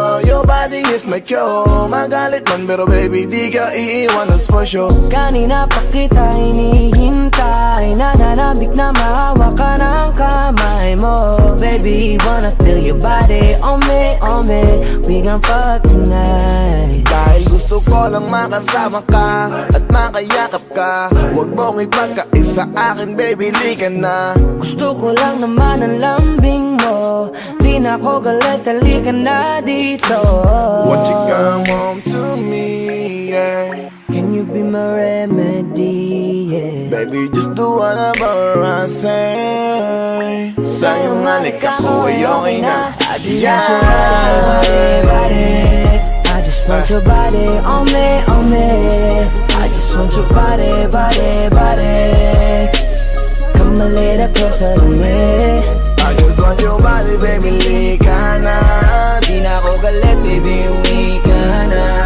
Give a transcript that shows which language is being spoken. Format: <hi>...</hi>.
<en>Your body is my cure.</en> <tl>Magalit man pero baby, di ka iiwan,</tl> <en>that's for sure.</en> <tl>Kanina pa kita hinihintay, nananabik na mahawa ka ng kamay mo.</tl> <en>Baby, wanna feel your body on me, on me. We gon' fuck tonight.</en> <tl>Dahil Gusto ko lang makasama ka at makayakap ka. Huwag mong ipagkait sa akin, baby, lika na. Gusto ko lang naman ang lambing mo. Di na ako galit, halika na dito.</tl> <en>Won't you come home to me, yeah? Can you be my remedy, yeah? Baby, just do whatever I say.</en> <tl>Sa'yong halik ako ay okay na.</tl> <en>I just want your body. I just want your body on me. I just want your body. Come a little closer to me. I just want your body, baby,</en> <tl>lika na. Di na ako galit, baby, uwi ka na.</tl>